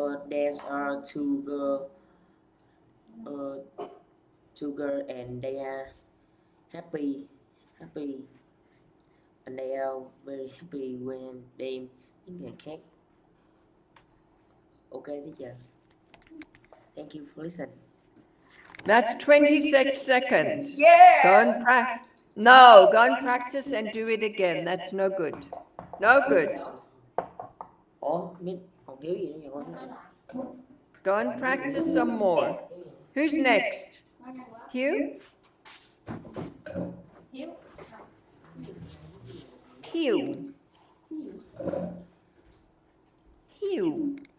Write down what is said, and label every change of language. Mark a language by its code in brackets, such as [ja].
[en] There are two girls, and they are happy, and they are very happy when they make a cake. Okay, teacher. Thank you for listening. That's 26 seconds. Yeah. Go and practice. No, go and practice and do it again. That's no good. No good. [vi] Ủa, Min, còn thiếu gì nữa nhỉ con? Nói lại. [en] Go and practice some more. Who's next? Hugh? Hiếu. Hugh. Hugh.